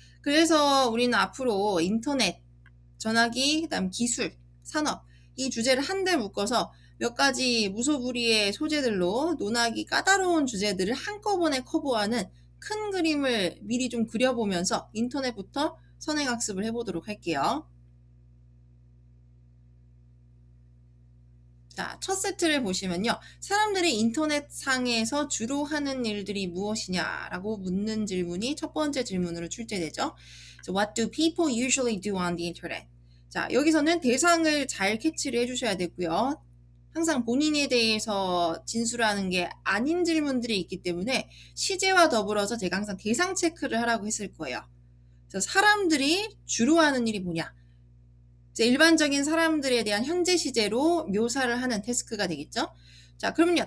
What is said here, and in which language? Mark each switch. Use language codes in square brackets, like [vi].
[ko] 그래서 우리는 앞으로 인터넷, 전화기, 그다음 기술, 산업 이 주제를 한데 묶어서 몇 가지 무소불위의 소재들로 논하기 까다로운 주제들을 한꺼번에 커버하는 큰 그림을 미리 좀 그려보면서 인터넷부터 선행학습을 해보도록 할게요. 자, 첫 세트를 보시면요. 사람들이 인터넷 상에서 주로 하는 일들이 무엇이냐라고 묻는 질문이 첫 번째 질문으로 출제되죠. [en] So what do people usually do on the internet? [ko] 자, 여기서는 대상을 잘 캐치를 해주셔야 되고요. 항상 본인에 대해서 진술하는 게 아닌 질문들이 있기 때문에 시제와 더불어서 제가 항상 대상 체크를 하라고 했을 거예요. 그래서 사람들이 주로 하는 일이 뭐냐? 일반적인 사람들에 대한 현재 시제로 묘사를 하는 태스크가 되겠죠. 자, 그러면요.